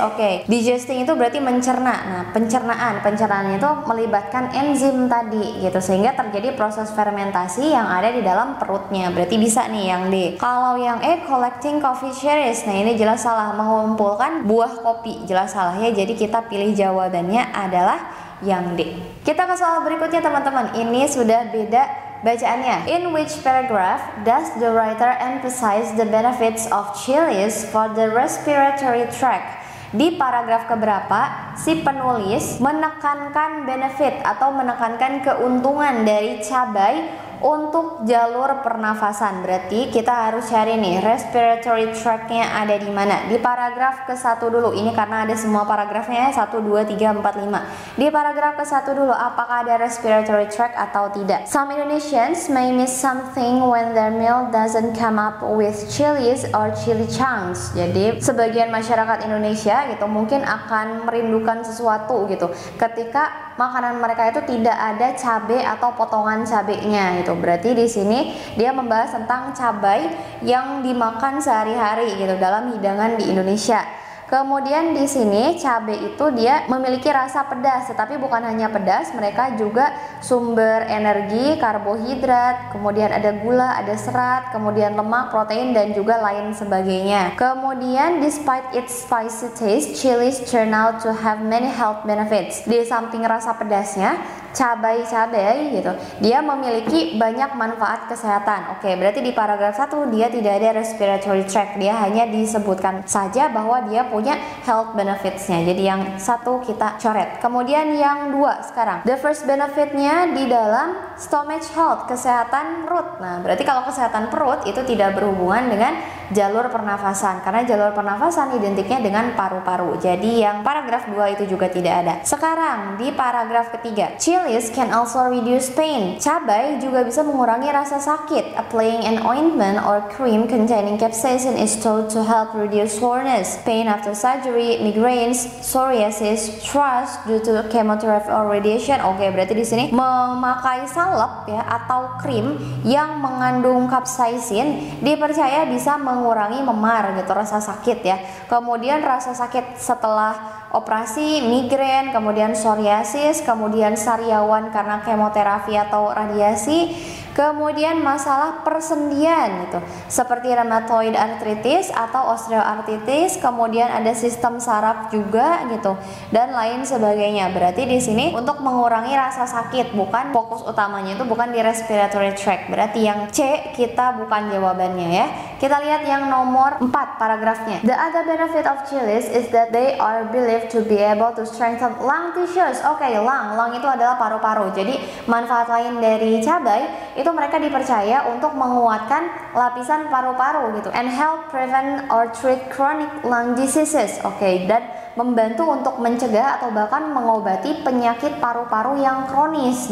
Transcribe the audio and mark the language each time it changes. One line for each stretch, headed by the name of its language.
Indonesian: Oke, digesting itu berarti mencerna. Nah, pencernaan itu melibatkan enzim tadi gitu, sehingga terjadi proses fermentasi yang ada di dalam perutnya. Berarti bisa nih yang D. Kalau yang E,
English: collecting coffee cherries.
Indonesian: Nah, ini jelas salah, mengumpulkan buah kopi. Jelas salah ya. Jadi kita pilih jawabannya adalah yang D. Kita ke soal berikutnya teman-teman. Ini sudah beda bacaannya.
English: In which paragraph does the writer emphasize the benefits of chilies for the respiratory tract?
Indonesian: Di paragraf keberapa si penulis menekankan benefit atau menekankan keuntungan dari cabai untuk jalur pernafasan? Berarti kita harus cari nih respiratory tract-nya ada di mana. Di paragraf ke-1 dulu. Ini karena ada semua paragrafnya 1, 2, 3, 4, 5. Di paragraf ke-1 dulu, apakah ada respiratory tract atau tidak?
English: Some Indonesians may miss something when their meal doesn't come up with chilies or chili chunks.
Indonesian: Jadi sebagian masyarakat Indonesia gitu mungkin akan merindukan sesuatu gitu ketika makanan mereka itu tidak ada cabai atau potongan cabainya gitu. Berarti di sini dia membahas tentang cabai yang dimakan sehari-hari gitu dalam hidangan di Indonesia. Kemudian di sini cabai itu dia memiliki rasa pedas, tetapi bukan hanya pedas, mereka juga sumber energi, karbohidrat, kemudian ada gula, ada serat, kemudian lemak, protein, dan juga lain sebagainya.
English: Kemudian despite its spicy taste, chilies turn out to have many health benefits.
Indonesian: Di samping rasa pedasnya, cabai gitu, dia memiliki banyak manfaat kesehatan. Oke, berarti di paragraf 1 dia tidak ada respiratory tract, dia hanya disebutkan saja bahwa dia punya health benefitsnya. Jadi yang satu kita coret. Kemudian yang dua sekarang, the first benefitnya di dalam stomach health, kesehatan perut. Nah, berarti kalau kesehatan perut itu tidak berhubungan dengan jalur pernafasan, karena jalur pernafasan identiknya dengan paru-paru. Jadi yang paragraf 2 itu juga tidak ada. Sekarang di paragraf ketiga,
English: chilies can also reduce pain.
Indonesian: Cabai juga bisa mengurangi rasa sakit.
English: Applying an ointment or cream containing capsaicin is thought to help reduce soreness, pain after surgery, migraines, psoriasis, thrush due to chemotherapy or radiation.
Indonesian: Oke, berarti di sini memakai salep ya atau krim yang mengandung capsaicin dipercaya bisa mengurangi memar gitu, rasa sakit ya. Kemudian rasa sakit setelah operasi, migrain, kemudian psoriasis, kemudian sariawan karena kemoterapi atau radiasi, kemudian masalah persendian gitu, seperti rheumatoid arthritis atau osteoartritis, kemudian ada sistem saraf juga gitu, dan lain sebagainya. Berarti di sini untuk mengurangi rasa sakit, bukan fokus utamanya itu bukan di respiratory tract. Berarti yang C kita bukan jawabannya ya. Kita lihat yang nomor 4 paragrafnya.
English: The other benefit of chilies is that they are believed to be able to strengthen lung tissues.
Indonesian: Oke, lung itu adalah paru-paru. Jadi manfaat lain dari cabai itu mereka dipercaya untuk menguatkan lapisan paru-paru gitu,
English: and help prevent or treat chronic lung diseases.
Indonesian: Oke, dan membantu untuk mencegah atau bahkan mengobati penyakit paru-paru yang kronis.